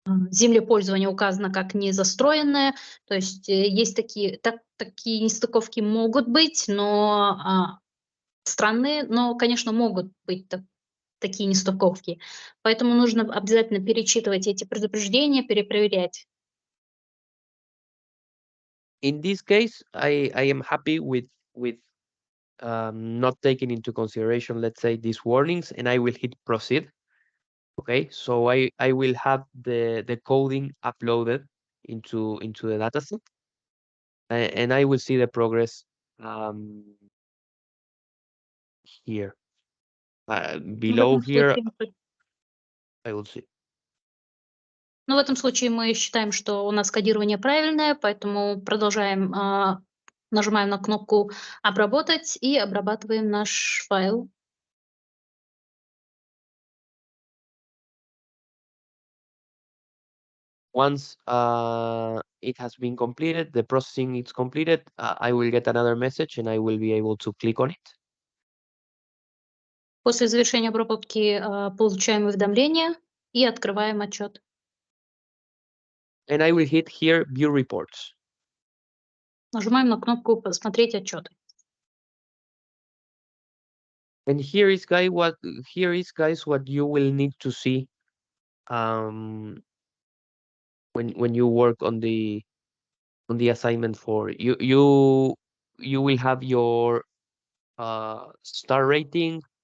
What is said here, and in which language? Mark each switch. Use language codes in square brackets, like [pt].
[ru] землепользование указано как незастроенное, то есть есть такие нестыковки могут быть, но странные, но, конечно, могут быть такие нестыковки. Поэтому нужно обязательно перечитывать эти предупреждения, перепроверять. [en] In this case, I am happy with not taking into consideration, let's say, these warnings, and I will hit proceed. Okay, so I will have the coding uploaded into the dataset, and I will see the progress here. [ru] В [en] Below [ru] этом [en] here, [ru] случае, [en] I will see. [ru] в этом случае мы считаем, что у нас кодирование правильное, поэтому продолжаем, нажимаем на кнопку «Обработать» и обрабатываем наш файл. [en] Once it has been completed, the processing is completed, I will get another message and I will be able to click on it. [ru] После завершения обработки получаем уведомление и открываем отчет. [en] And I will hit here View Reports. [ru] Нажимаем на кнопку «Посмотреть отчеты». [en] And here is guys what you will need to see when you work on the assignment 4. You will have your star rating.